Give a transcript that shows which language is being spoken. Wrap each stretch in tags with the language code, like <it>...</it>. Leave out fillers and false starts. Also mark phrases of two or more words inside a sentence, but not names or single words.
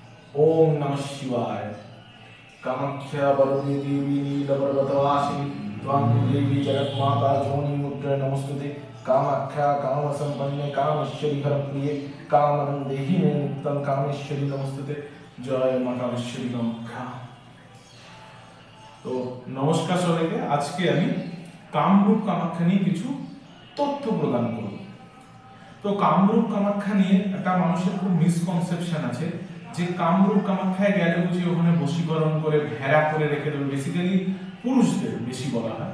<sa>ओम नमः शिवाय। कामाख्या वरदे देवी नीलपर्वतवासिनी त्वां देवी जगन्माता जोनिमुद्रे नमस्तुते। कामाख्या कामसंपन्ने कामेश्वरी हरप्रिये कामनं देहि मे नित्यं कामेश्वरी नमस्तुते।</sa> <bn>জয় মা কামেশ্বরী কামাখ্যা। তো নমস্কার সবাইকে। আজকে আমি কামরূপ কামাখ্যা নিয়ে কিছু তথ্য প্রদান করব। তো কামরূপ কামাখ্যা নিয়ে একটা মানুষের খুব মিসকনসেপশন আছে যে কামরূপ কামাখ্যায় গেলে বুঝি ওখানে বশীকরণ করে ভেড়া করে রেখে দেবে, বেসিক্যালি পুরুষদের বেশি বলা হয়।</bn>